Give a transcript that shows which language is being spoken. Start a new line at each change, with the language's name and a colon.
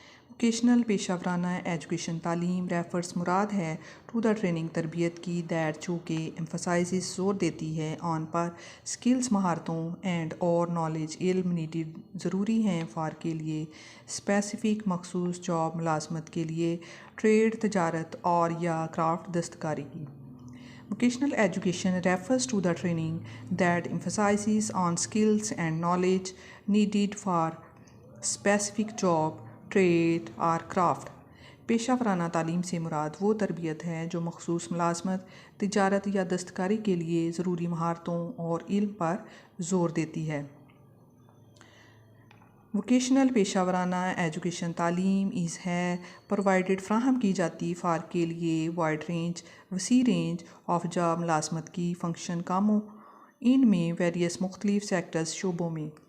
Urdu: Vocational پیشہ ورانہ education تعلیم ریفرز مراد ہے ٹو دا ٹریننگ تربیت کی دیٹ جو کہ ایمفسائزز زور دیتی ہے آن پر سکلز مہارتوں اینڈ اور نالج علم نیڈیڈ ضروری ہیں فار کے لیے اسپیسیفک مخصوص جاب ملازمت کے لیے ٹریڈ تجارت اور یا کرافٹ دستکاری کی.
English: Vocational education refers to the training that emphasizes on skills and knowledge needed for specific job, trade or craft.
Urdu: پیشہ ورانہ تعلیم سے مراد وہ تربیت ہے جو مخصوص ملازمت، تجارت یا دستکاری کے لیے ضروری مہارتوں اور علم پر زور دیتی ہے. ووکیشنل پیشہ ورانہ ایجوکیشن تعلیم ہے پرووائڈڈ فراہم کی جاتی فار کے لیے وائڈ رینج وسیع رینج آف جاب ملازمت کی فنکشن کاموں ان میں ویریس مختلف سیکٹرز شعبوں میں.